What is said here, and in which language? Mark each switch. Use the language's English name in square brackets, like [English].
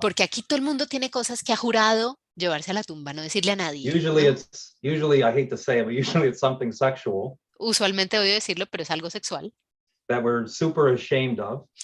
[Spanish] Porque aquí todo el mundo tiene cosas que ha jurado llevarse a la tumba, no decirle a nadie. [English] Usually, I hate to say it, but usually it's something sexual. [Spanish] Usualmente odio decirlo, pero es algo sexual. [English] That we're super ashamed of.